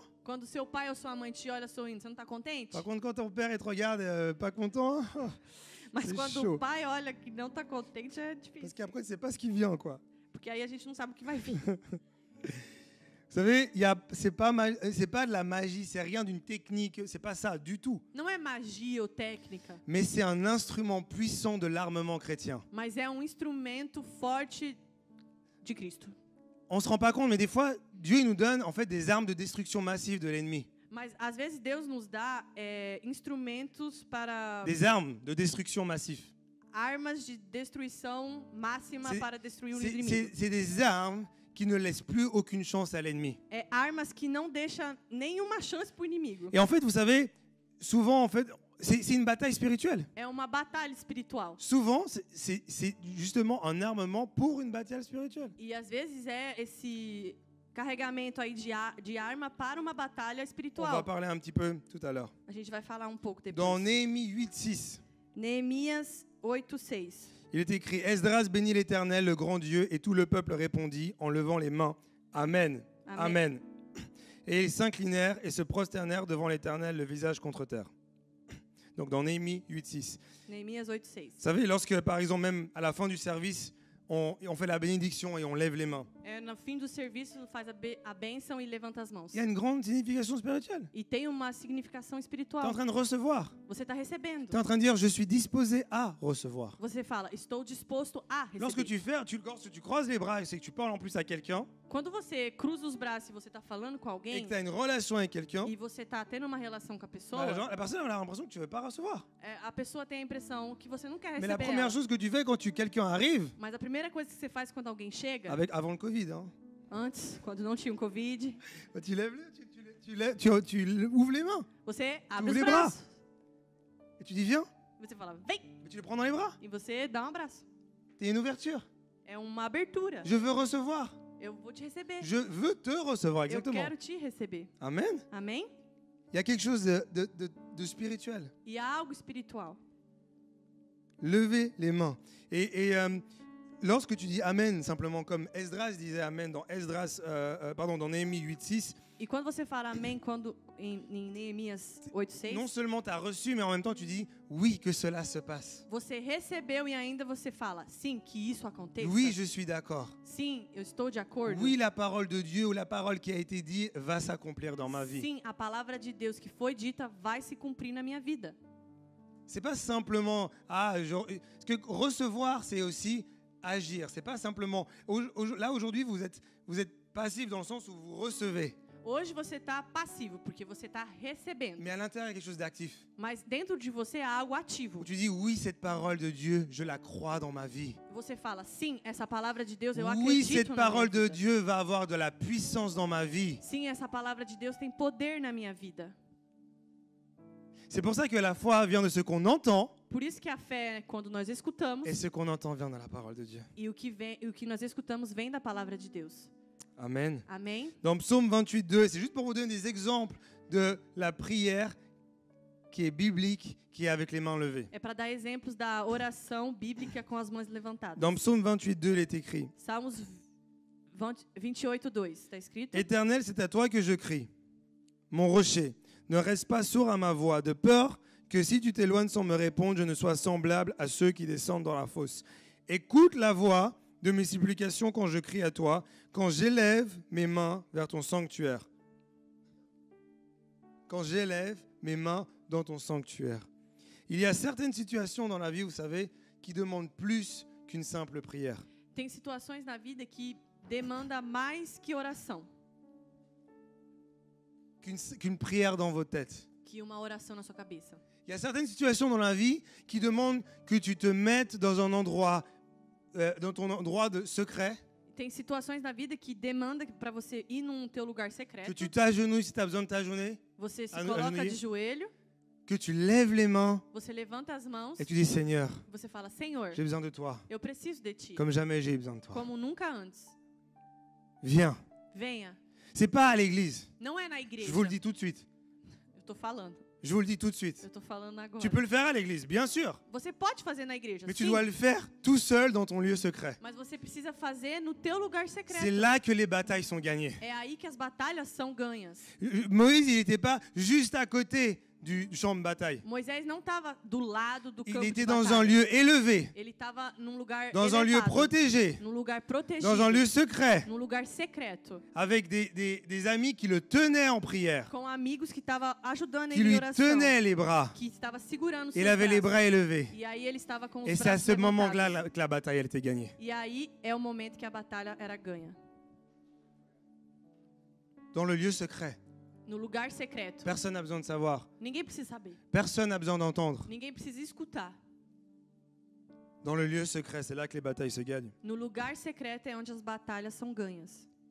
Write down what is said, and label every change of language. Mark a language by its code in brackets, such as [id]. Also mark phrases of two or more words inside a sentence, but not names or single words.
[pt] Quando seu pai ou sua mãe te olha sorrindo, você não está contente? [fr] Par contre, quand ton père il te regarde pas content, [pt] Mas [fr] c'est [pt] quando [fr] chaud. [pt] o pai olha que não está contente, é [fr] parce [pt] difícil. [fr] qu'après c'est pas ce qui vient, quoi. [pt] Porque aí a gente não sabe o que vai vir. [fr] Vous savez, c'est pas de la magie, c'est rien d'une technique, c'est pas ça du tout. [pt] Não é magia ou técnica, [fr] Mais c'est un instrument puissant de l'armement chrétien. [pt] mas é um instrumento forte de Cristo. [fr] On se rend pas compte, mais des fois, Dieu il nous donne en fait des armes de destruction massive de l'ennemi. [pt] Mas às vezes Deus nos dá instrumentos para [fr] Des armes de destruction massive. [pt] armas de destruição máxima [fr] C'est- [pt] para destruir o [fr] C'est [pt] inimigo. [fr] c'est des armes qui ne laissent plus aucune chance à l'ennemi. [pt] É armas que não deixam nenhuma chance para o inimigo. [fr] Et en fait, vous savez, souvent, en fait, c'est une bataille spirituelle. [pt] É uma batalha espiritual. [fr] Souvent, c'est justement un armement pour une bataille spirituelle. [pt] E às vezes é esse carregamento aí de arma para uma batalha [fr] On va [pt] espiritual. [fr] parler un petit peu tout à l'heure. [pt] A gente vai falar pouco depois. [fr] Dans Néhémie 8:6, [pt] Neemias 8:6. [fr] il est écrit « Esdras bénit l'Éternel, le grand Dieu, et tout le peuple répondit en levant les mains. Amen. Amen. Amen. Et ils s'inclinèrent et se prosternèrent devant l'Éternel, le visage contre terre. » Donc dans Néhémie 8:6. [pt] Neemias 8:6. [fr] Vous savez, lorsque, par exemple, même à la fin du service, on fait la bénédiction et on lève les mains, [pt] No fim do serviço faz a bênção e levanta as mãos. [fr] il y a une grande signification spirituelle. [pt] E tem uma significação [fr] Tu es en [pt] espiritual. [fr] train de recevoir. [pt] Você está recebendo. [fr] Tu es en train de dire, je suis disposé à recevoir. [pt] Você fala, estou disposto a receber. [fr] Lorsque lorsque tu croises les bras et c'est que tu parles en plus à quelqu'un [pt] Quando você cruza os braços e você está falando com [fr] et [pt] alguém [fr] que tu as une relation avec quelqu'un, [pt] e você está tendo uma relação com a pessoa, [fr] la personne elle a l'impression que tu ne veux pas recevoir. [pt] a pessoa tem a impressão que você não quer [fr] Mais la [pt] receber [fr] première [pt] ela. [fr] chose que tu fais quand quelqu'un arrive, [pt] Mas a primeira coisa que você faz quando alguém chega, [fr] avant le Covid, hein, [pt] antes, quando não tinha Covid, [fr] tu lèves tu ouvres les mains [pt] você abre os [fr] les bras. [pt] braços. [fr] et tu dis viens, [pt] Você fala, vem! [fr] et tu les prends dans les bras. [pt] E você dá um abraço. [fr] C'est une ouverture. [pt] É uma abertura. [fr] Je veux recevoir. [pt] Eu vou te receber. [fr] Je veux te recevoir, [pt] Eu [fr] exactement. [pt] quero te receber. [fr] Amen. [pt] Amém? [fr] Il y a quelque chose de spirituel. [pt] E há algo espiritual. [fr] Levez les mains. Et lorsque tu dis Amen, simplement comme Esdras disait Amen dans dans Néhémie 8:6, [pt] E quando você fala amém, quando em Neemias 8:6, [fr] non seulement tu as reçu, mais en même temps tu dis oui, que cela se passe. [pt] você recebeu e ainda você fala, sim, que isso aconteça. [fr] Oui, je suis d'accord. [pt] Sim, eu estou de acordo. [fr] Oui, la parole de Dieu ou la parole qui a été dite va s'accomplir dans ma vie. [pt] Sim, a palavra de Deus que foi dita vai se cumprir na minha vida. [fr] C'est pas simplement parce que recevoir, c'est aussi agir. C'est pas simplement là aujourd'hui vous êtes passif dans le sens où vous recevez, [pt] Hoje você está passivo, porque você está recebendo. [fr] mais à l'intérieur il y a quelque chose d'actif. [pt] Mas dentro de você há algo ativo. [fr] Où tu dis oui, cette parole de Dieu, je la crois dans ma vie. [pt] Você fala, sim, essa palavra de Deus eu [fr] Oui, [pt] acredito [fr] cette [pt] na [fr] parole [pt] minha [fr] de [pt] vida. [fr] Dieu va avoir de la puissance dans ma vie. [pt] Sim, essa palavra de Deus tem poder na minha vida. [fr] C'est pour ça que la foi vient de ce qu'on entend, [pt] Por isso que a fé é quando nós escutamos, [fr] et ce qu'on entend vient de la parole de Dieu. [pt] e o que nós escutamos vem da palavra de Deus. [fr] Amen. [pt] Amém? [fr] Dans Psaume 28:2, c'est juste pour vous donner des exemples de la prière qui est biblique, qui est avec les mains levées. [pt] É para dar exemplos da oração bíblica com as mãos levantadas. [fr] Dans Psaume 28:2, il est écrit [pt] Salmos 28:2, está escrito? [fr] Éternel, c'est à toi que je crie, mon rocher. Ne reste pas sourd à ma voix, de peur que si tu t'éloignes sans me répondre, je ne sois semblable à ceux qui descendent dans la fosse. Écoute la voix de mes supplications quand je crie à toi, quand j'élève mes mains vers ton sanctuaire. Quand j'élève mes mains dans ton sanctuaire. Il y a certaines situations dans la vie, vous savez, qui demandent plus qu'une simple prière. [pt] Tem situações na vida que demanda mais que oração, [fr] Qu'une prière dans vos têtes. [pt] que uma oração na sua cabeça. [fr] Il y a certaines situations dans la vie qui demandent que tu te mettes dans un endroit, dans ton endroit de secret, [pt] Tem situações na vida que demanda para você ir num teu lugar [fr] que [pt] secreto. [fr] tu t'agenouilles si tu as besoin de t'agenouiller, [pt] Você se [fr] agenouiller. [pt] coloca de joelho, [fr] que tu lèves les mains [pt] você levanta as mãos [fr] et tu dis Seigneur, [pt] e você fala: Senhor, [fr] j'ai besoin de toi, [pt] eu preciso de ti, [fr] comme jamais j'ai eu besoin de toi. [pt] como nunca antes. [fr] Viens. [pt] Venha. [fr] C'est pas à l'église. [pt] Não é na igreja. [fr] Je vous le dis tout de suite. [pt] Eu tô falando. [fr] Je vous le dis tout de suite. [pt] Eu tô falando agora. [fr] Tu peux le faire à l'église, bien sûr, [pt] Você pode fazer na igreja, [fr] mais tu [pt] sim, dois [fr] le faire tout seul dans ton lieu secret. [pt] mas você precisa fazer no teu lugar secreto. [fr] C'est là que les batailles sont gagnées. [pt] É aí que as batalhas são ganhas. [fr] Moïse, il n'était pas juste à côté du champ de bataille. [pt] Moisés não estava do lado do [fr] Il [pt] campo de [fr] était dans un [pt] batalha. [fr] lieu élevé, [pt] Ele estava num lugar [fr] dans un lieu [pt] elevado, [fr] protégé, [pt] num lugar protegido, [fr] dans un lieu secret, [pt] num lugar secreto, [fr] avec des amis qui le tenaient en prière, [pt] com amigos que estavam ajudando [fr] qui [pt] ele em [fr] lui [pt] oração, [fr] tenaient les bras. [pt] que estava segurando [fr] Il [pt] seus [fr] avait les [pt] braços. [fr] bras élevés. [pt] E aí ele estava com os [fr] Et c'est à [pt] braços [fr] ce moment-là [pt] levantados. [fr] que la bataille elle était gagnée. [pt] E aí é o momento que a batalha era ganha. [fr] Dans le lieu secret, [pt] No lugar secreto. [fr] personne n'a besoin de savoir. [pt] Ninguém precisa saber. [fr] Personne n'a besoin d'entendre. [pt] Ninguém precisa escutar. [fr] Dans le lieu secret, c'est là que les batailles se gagnent. [pt] No lugar secreto é onde as batalhas são ganhas.